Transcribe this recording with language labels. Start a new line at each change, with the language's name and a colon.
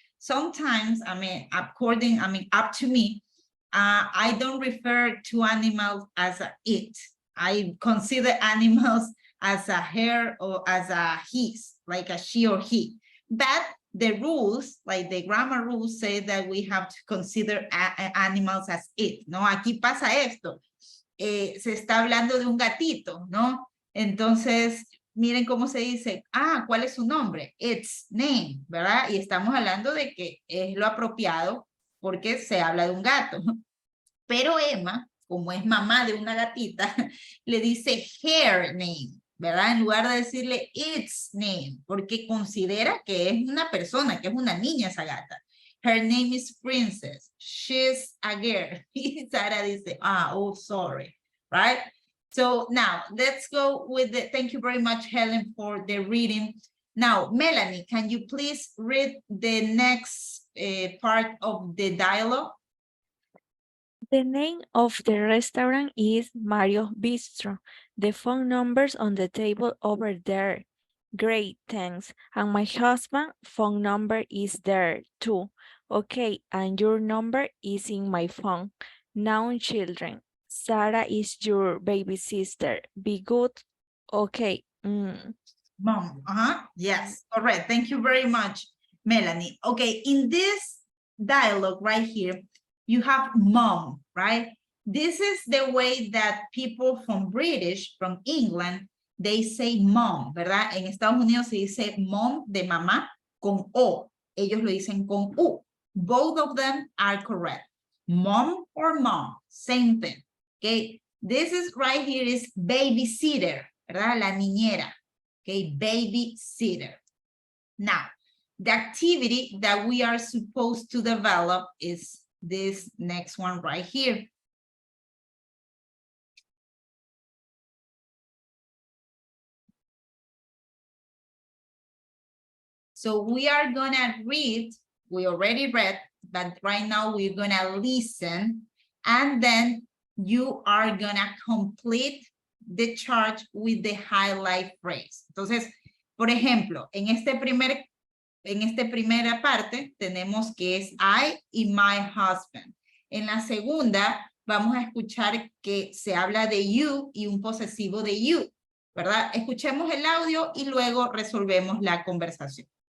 English: Sometimes, up to me, I don't refer to animals as a it. I consider animals as a her or as a his, like a she or he. But the rules, like the grammar rules, say that we have to consider animals as it,
Spanish: ¿no? Aquí pasa esto. Se está hablando de un gatito, ¿no? Entonces, miren cómo se dice, ¿cuál es su nombre? Its name, ¿verdad? Y estamos hablando de que es lo apropiado porque se habla de un gato. Pero Emma, como es mamá de una gatita, le dice
English: her name,
Spanish: ¿verdad? En lugar de decirle its name, porque considera que es una persona, que es una niña esa gata.
English: Her name is Princess. She's a girl.
Spanish: Y Sara dice,
English: oh, sorry, right? So now let's go with the, thank you very much, Helen, for the reading. Now, Melanie, can you please read the next part of the dialogue? The name of the restaurant is Mario Bistro. The phone number's on the table over there. Great, thanks. And my husband's phone number is there too. Okay, and your number is in my phone. Now, children, Sarah is your baby sister. Be good. Okay. Mom, yes, correct. Thank you very much, Melanie. Okay, in this dialogue right here, you have mom, right? This is the way that people from England, they say mom,
Spanish: ¿verdad? En Estados Unidos se dice mom de mamá con O. Ellos lo dicen con U.
English: Both of them are correct. Mom or mom, same thing. Okay, this is right here is babysitter,
Spanish: ¿verdad? La niñera.
English: Okay, babysitter. Now, the activity that we are supposed to develop is this next one right here. So we are gonna read, we already read, but right now we're gonna listen, and then you are gonna complete the chart with the highlight phrase.
Spanish: Entonces, por ejemplo, en esta primera parte tenemos que es I y my husband. En la segunda vamos a escuchar que se habla de you y un posesivo de you, ¿verdad? Escuchemos el audio y luego resolvemos la conversación.